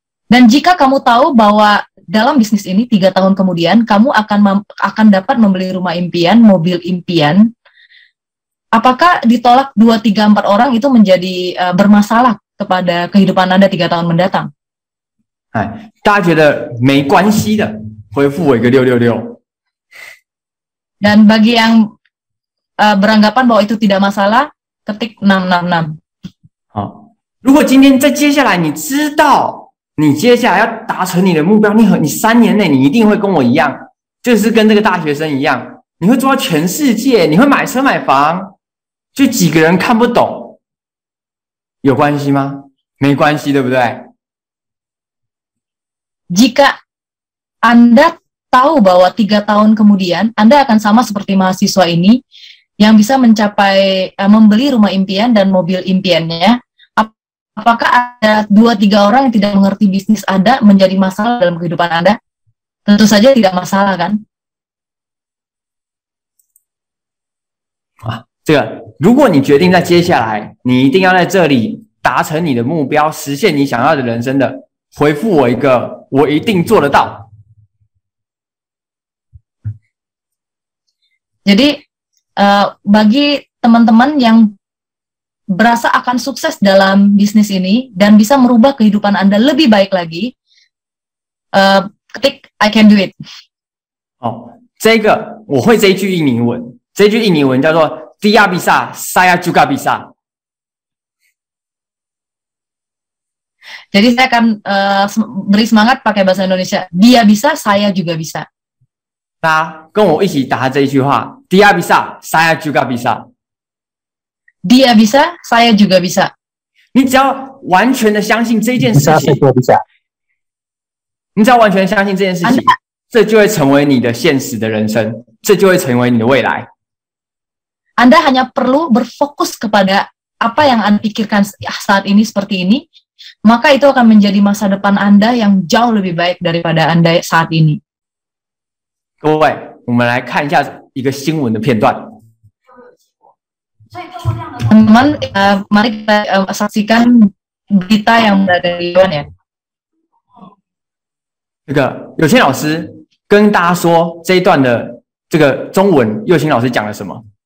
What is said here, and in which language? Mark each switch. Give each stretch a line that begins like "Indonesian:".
Indonesian: Dan jika kamu tahu bahwa dalam bisnis ini 3 tahun kemudian kamu akan dapat membeli rumah impian, mobil impian, apakah ditolak 2, 3, 4 orang itu menjadi bermasalah kepada kehidupan Anda 3 tahun mendatang?
Chinese: 大家觉得没关系的，回复我一个666。
Indonesian: Dan bagi yang beranggapan bahwa itu tidak masalah, ketik 666。
Chinese: 好，如果今天在接下来你知道你接下来要达成你的目标，你3年内你一定会跟我一样，就是跟这个大学生一样，你会做到全世界，你会买车买房，就几个人看不懂，有关系吗？没关系，对不对？
Indonesian: Jika Anda tahu bahwa 3 tahun kemudian Anda akan sama seperti mahasiswa ini yang bisa mencapai membeli rumah impian dan mobil impiannya, apakah ada 2-3 orang yang tidak mengerti bisnis Anda menjadi masalah dalam kehidupan Anda? Tentu saja tidak masalah, kan?
Chinese: 这个，如果你决定在接下来你一定要在这里达成你的目标，实现你想要的人生的，回复我一个，我一定做得到。
Indonesian: Jadi bagi teman-teman yang berasa akan sukses dalam bisnis ini dan bisa merubah kehidupan Anda lebih baik lagi, ketik
English: I can do it.
Chinese: 这个我会这一句印尼文，这句印尼文叫做
Indonesian: Dia bisa, saya juga bisa。 Jadi saya akan beri semangat pakai bahasa Indonesia. Dia bisa, saya juga bisa.
Chinese: 大家跟我一起打这一句话
Indonesian: Dia bisa, saya juga bisa。 Dia bisa, saya juga bisa。
Chinese: 你只要完全的相信这件事情，你只要完全相信这件事情，这就会成为你的现实的人生，这就会成为你的未来。
Indonesian: Anda hanya perlu berfokus kepada apa yang Anda pikirkan saat ini seperti ini, maka itu akan menjadi masa depan Anda yang jauh lebih baik daripada Anda saat ini.
Chinese: 各位，我们来看一下一个新闻的片段。
Indonesian: Teman-teman, mari kita saksikan berita yang berada di Taiwan ya.
Chinese: 这个有心老师跟大家说这一段的这个中文，佑心老师讲了什么？